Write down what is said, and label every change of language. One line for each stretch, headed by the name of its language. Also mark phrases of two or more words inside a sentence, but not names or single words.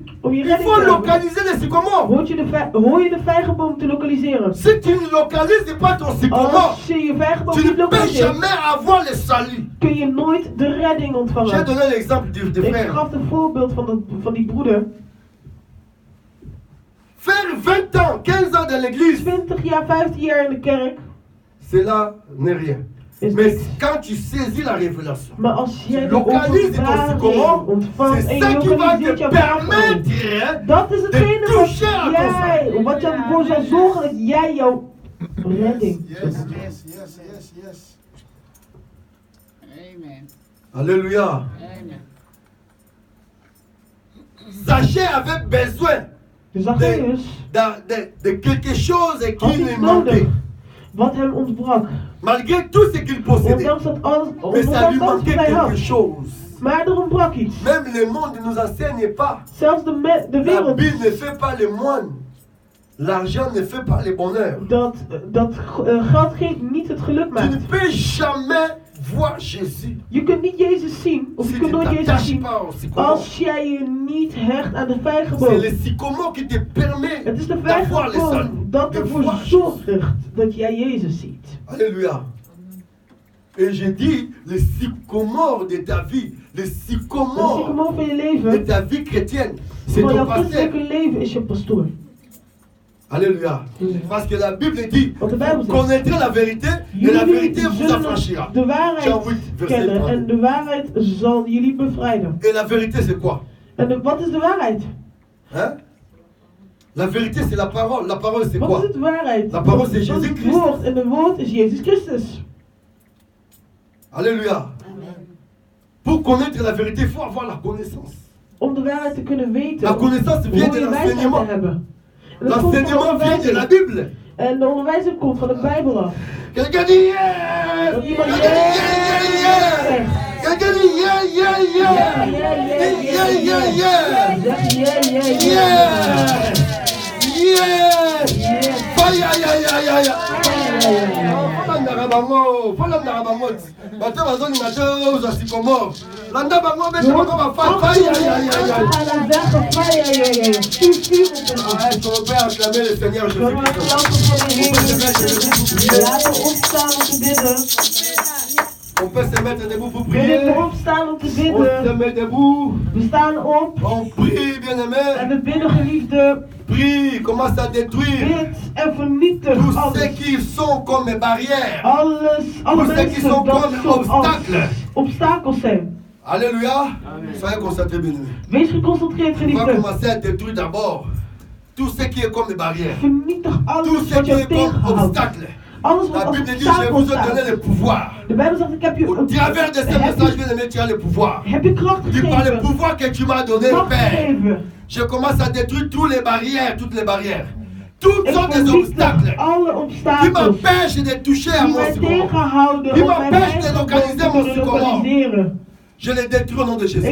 Dutch: Om je
French: il
Dutch: redding
French: faut
Dutch: te hebben.
French: localiser les sycomores.
Dutch: Hoor je de vijgenboom te lokaliseren?
French: Si tu ne localises pas ton sycomore,
Dutch: Als je je vijgenboom
French: tu
Dutch: niet
French: ne peux
Dutch: lokaliseert,
French: jamais avoir le salut.
Dutch: kun je nooit de redding
French: J'ai
Dutch: ontvangen.
French: donné l'exemple du
Dutch: Ik
French: frère.
Dutch: gaf een voorbeeld van die broeder.
French: Faire 20 ans, 15 ans dans l'église,
Dutch: 20 jaar, 15 jaar in de kerk
French: cela n'est rien.
Dutch: is
French: Mais
Dutch: niks.
French: quand tu saisis la révélation,
Dutch: Maar als jij de
French: localise ton
Dutch: openbaring
French: sycomore,
Dutch: ontvangt
French: c'est
Dutch: en
French: ça
Dutch: je
French: qui va
Dutch: lokaliseert
French: te
Dutch: jouw vijgenboom,
French: permettre
Dutch: dat is hetgene
French: de toucher à ton salut.
Dutch: wat ervoor zal zorgen dat jij jouw redding
English: Yes,
Dutch: kunt
English: yes,
Dutch: hebben.
English: yes, yes, yes.
French: Amen. Alléluia. Amen. Zachée avait besoin
Dutch: Dus Zacchaeus
French: de quelque chose qui
Dutch: had
French: lui
Dutch: iets nodig
French: manquait.
Dutch: wat hem ontbrak.
French: Malgré tout ce qu'il possédait.
Dutch: Ondanks dat alles,
French: Mais ça lui
Dutch: ondanks alles
French: manquait
Dutch: wat hij had.
French: quelque chose.
Dutch: Maar er ontbrak iets.
French: Même le monde ne nous enseigne pas.
Dutch: Zelfs de
French: La
Dutch: wereld.
French: Bible ne fait pas les moines. L'argent ne fait pas le bonheur.
Dutch: Dat geld niet het geluk
French: Tu
Dutch: maakt.
French: ne peux jamais voir Jésus
Dutch: Je kunt niet Jezus zien, of
French: si
Dutch: je
French: tu
Dutch: kunt
French: ne
Dutch: nooit Jezus
French: t'attaches
Dutch: zien,
French: pas au sycomore.
Dutch: als jij je niet hecht aan de
French: C'est
Dutch: vijgenboom.
French: le sycomore qui te permet
Dutch: Het is de
French: d'avoir le salut.
Dutch: vijgenboom dat
French: De
Dutch: ervoor
French: voir
Dutch: zorgt
French: Jésus.
Dutch: dat jij Jezus ziet.
French: Alléluia. Et je dis, le sycomore de ta vie, le
Dutch: De
French: sycomore
Dutch: sycomore van je
French: de
Dutch: leven,
French: ta vie chrétienne, c'est
Dutch: van
French: ton
Dutch: jouw
French: pasteur.
Dutch: christelijke leven is je pastoor.
French: Alléluia. Parce que la Bible dit,
Dutch: Want de Bijbel zegt,
French: connaîtrez la vérité et la vérité
Dutch: jullie
French: vous affranchira.
Dutch: zullen de
French: Jean
Dutch: waarheid
French: 8, verset
Dutch: kennen
French: 3.
Dutch: en de waarheid zal jullie bevrijden.
French: Et la vérité c'est quoi?
Dutch: Wat is de waarheid?
French: Hein? La vérité c'est la parole. La parole c'est
Dutch: Wat
French: quoi?
Dutch: is het waarheid?
French: La parole, c'est
Dutch: Dat is
French: Jésus
Dutch: het
French: Christ.
Dutch: woord en het woord is Jezus Christus.
French: Alléluia. Pour connaître la vérité, il faut avoir la connaissance.
Dutch: Om de waarheid te kunnen weten,
French: La connaissance vient
Dutch: hoor
French: de
Dutch: je wijsheid te
French: l'enseignement.
Dutch: hebben. En dat komt van
French: L'enseignement vient de la
Dutch: onderwijzing.
French: Bible.
Dutch: En de onderwijzing komt van de Bijbel af.
French: Quelqu'un dit yeah!
Dutch: Dat iemand
French: Quelqu'un dit
English: yeah, yeah, yeah!
Dutch: zegt.
French: Quelqu'un dit
English: yeah, yeah, yeah! Yeah, yeah, yeah!
Dutch: Zeg yeah.
English: Yeah! Yeah! Fire, yeah, yeah, yeah, yeah!
Lingala: Falanda bango, falanda bango. Bato bazoninga te oza sycomore. Landa bango bete bango bafa
English: fire, yeah, yeah, yeah!
Dutch: Ga dan zeggen fire. Stuur op de
French: Ah, est-ce qu'on peut acclamer le Seigneur
Dutch: Zullen we
French: Jésus-Christ?
Dutch: applaus voor de Heer? Laten we opstaan om te bidden.
French: On peut se mettre debout pour
Dutch: Willen
French: prier.
Dutch: we opstaan om te
French: On se
Dutch: bidden?
French: met debout.
Dutch: We staan op
French: On prie, bien-aimé.
Dutch: en we bidden, geliefde.
French: Prie, commence à détruire
Dutch: Bid en vernietig
French: tous ceux
Dutch: alles.
French: qui sont comme barrières.
Dutch: Alle
French: Tous ceux qui
Dutch: mensen
French: sont
Dutch: dat
French: comme
Dutch: zoals
French: obstacles.
Dutch: obstakels zijn.
French: Alléluia. Soyez concentrés, bien-aimé.
Dutch: Wees geconcentreerd,
French: On va
Dutch: geliefde.
French: commencer à détruire d'abord tout ce qui est comme des barrières.
Dutch: Vernietig
French: Tout
Dutch: alles
French: ce
Dutch: wat
French: qui
Dutch: jou
French: est comme
Dutch: tegenhoudt.
French: obstacles.
Dutch: Alles wat
French: La
Dutch: als
French: Bible dit, je
Dutch: obstakel
French: vous ai donné
Dutch: staat.
French: le pouvoir.
Dutch: De Bijbel zegt, ik heb je
French: Au travers de ce message, bien-aimé, tu as le pouvoir.
Dutch: heb je kracht
French: Tu par le
Dutch: gegeven.
French: pouvoir que tu m'as donné,
Dutch: Macht
French: Père.
Dutch: gegeven.
French: Je commence à détruire toutes les barrières. Toutes
Dutch: Ik
French: sortes de
Dutch: vernietig
French: obstacles
Dutch: alle
French: qui
Dutch: obstakels
French: m'empêchent de toucher à
Dutch: die
French: mon
Dutch: mij
French: sycomore.
Dutch: tegenhouden Die om mijn
French: m'empêche de
Dutch: vijgenboom
French: localiser
Dutch: te
French: mon
Dutch: kunnen
French: sycomore.
Dutch: lokaliseren.
French: Je les détruis au nom de Jésus.